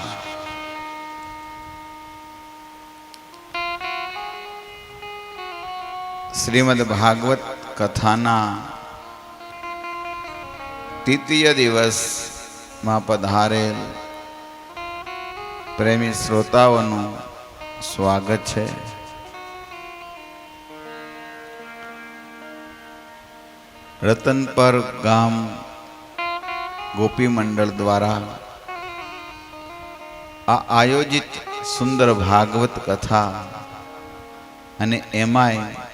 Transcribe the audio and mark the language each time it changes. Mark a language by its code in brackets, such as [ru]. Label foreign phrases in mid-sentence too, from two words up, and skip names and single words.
[gu] શ્રીમદ્ ભાગવત કથાના તૃતીય દિવસ મેં પધારેલ પ્રેમી श्रोताओનું સ્વાગત છે। રતનપર ગામ ગોપી મંડળ દ્વારા આ આયોજિત સુંદર ભાગવત કથા અને એમાંય